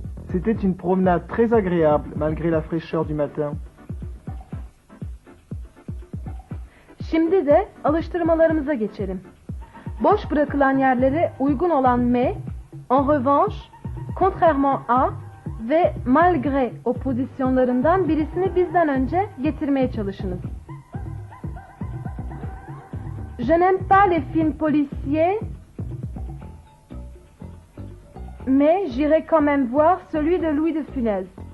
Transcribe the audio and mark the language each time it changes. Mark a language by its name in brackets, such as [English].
[French] C'était une promenade très agréable, malgré la fraîcheur du matin. [Turkish] Şimdi de alıştırmalarımıza geçelim. Boş bırakılan yerlere uygun olan mais, en revanche, contrairement à ve malgré opozisyonlarından birisini bizden önce getirmeye çalışınız. [French] Je n'aime pas les films policiers, mais j'irai quand même voir celui de Louis de Funès.